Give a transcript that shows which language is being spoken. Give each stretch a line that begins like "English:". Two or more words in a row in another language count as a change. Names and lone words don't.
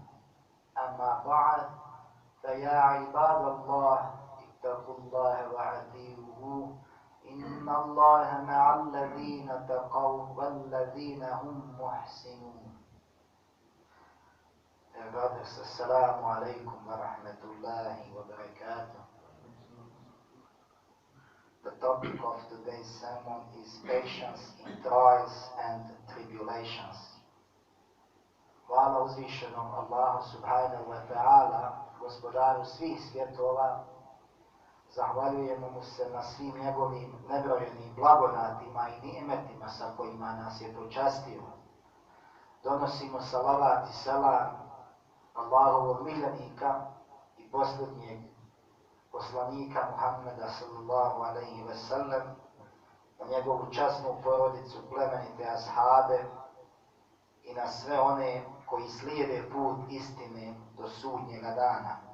Arabic: أما بعد، فيا عباد الله اتقوا الله وأطيعوه، إن الله مع الذين اتقوا والذين هم محسنون. Brothers, السلام عليكم ورحمة الله وبركاته.
English: The topic of today's sermon is patience in trials and tribulations.
Bosnian: Hvala uzvišenom Allahu
Arabic: سبحانه وتعالى,
Bosnian: gospodaru svih svjetova. Zahvaljujemo mu se na svim njegovim nebrojenim blagodatima i nimetima sa kojima nas je počastio. Donosimo salavat i selam Allahovog miljenika i posljednjeg poslanika Muhammeda
Arabic: صلى الله عليه وسلم,
Bosnian: na njegovu časnu porodicu, plemenite ashabe i na sve one koji slijede put istine do sudnjega dana.